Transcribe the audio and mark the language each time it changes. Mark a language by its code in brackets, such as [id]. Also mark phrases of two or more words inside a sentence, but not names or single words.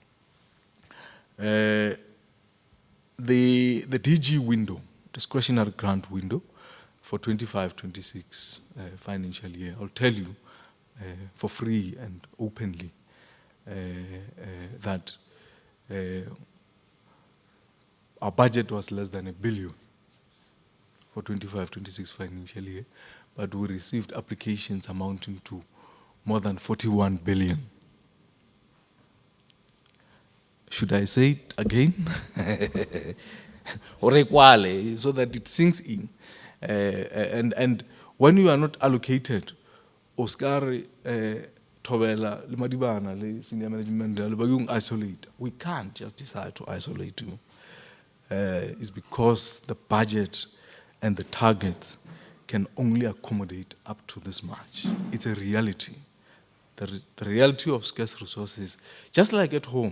[en] The DG window, discretionary grant window for 25-26 financial year, I'll tell you for free and openly that our budget was less than $1 billion for 25-26 financial year, but we received applications amounting to more than 41 billion. Should I say it again? Or equally, so that it sinks in. And when you are not allocated, Oscar Thobela, le Madibana, le senior management, le isolate. We can't just decide to isolate you. It's because the budget and the targets can only accommodate up to this much. It's a reality. The reality of scarce resources, just like at home.